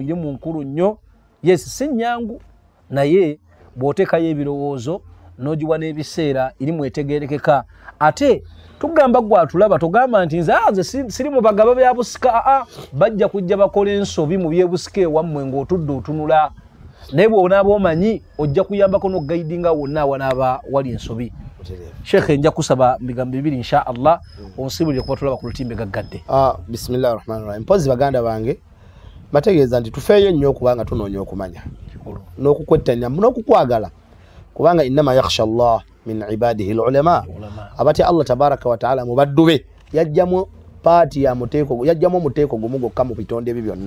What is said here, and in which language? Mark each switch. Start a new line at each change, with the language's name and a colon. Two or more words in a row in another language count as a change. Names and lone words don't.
Ganda: irimu nkulu nnyo yes si nnyangu naye bw'oteekayo ebirowoozo n'ogiwa n'ebiseera irimu etegeerekeka ate tugamba gwatulaba tugamba nti nze siri mu bagaba bya busika bajja kujja bakola ensobi mu byebusika ewammwe ng'otudde otunula naye bw'onaaba omanyi ojja kuyambako n'ogaidinga wonna wanaaba wali ensobi Sheikh nja kusaba bigambo bibiri
Arabic: إن شاء الله
Ganda: onsibulire kuba tulaba ku lutimbe gaggadde
Arabic: بسم الله الرحمن الرحيم
Ganda: mpozi baganda bange bategeeza nti tufeeyo nnyo okubanga tunoonya okumanya n'okukwettanya n'okukwagala kubanga
Arabic: إنما يخشى الله من عباده العلماء
Ganda: abatya Allah
Arabic: تبارك وتعالى
Ganda: mu baddu be yajjamu paati ya muteeko yajjamu omuteeko gumu gwokka mu bitonde ebyo byonna